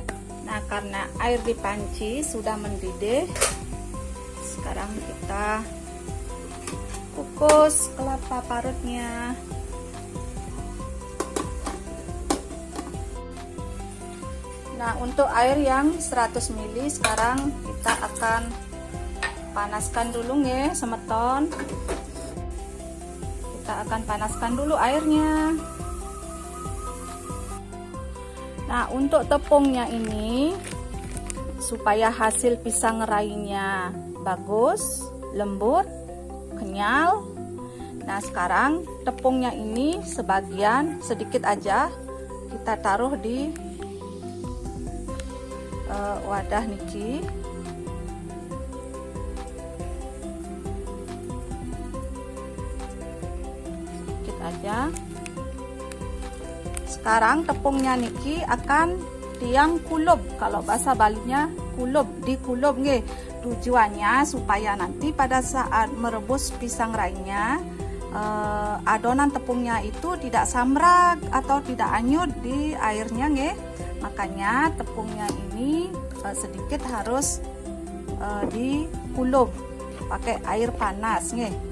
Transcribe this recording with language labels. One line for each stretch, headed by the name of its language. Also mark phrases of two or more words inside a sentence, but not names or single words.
Indonesian: Nah, karena air di panci sudah mendidih, sekarang kita kukus kelapa parutnya. Nah, untuk air yang 100 ml sekarang kita akan panaskan dulu
Balinese: nggih, semeton.
Indonesian: Kita akan panaskan dulu airnya. Nah, untuk tepungnya ini supaya hasil pisang rainya bagus, lembut, kenyal. Nah, sekarang tepungnya ini sebagian sedikit aja kita taruh di wadah niki. Sedikit aja. Sekarang tepungnya niki akan tiang kulub, kalau bahasa Balinya kulub,
Balinese: dikulub nggih.
Indonesian: Tujuannya supaya nanti pada saat merebus pisang rainya adonan tepungnya itu tidak samrak atau tidak anyut di airnya nggih. Makanya tepungnya ini sedikit harus dikulup pakai air panas nih.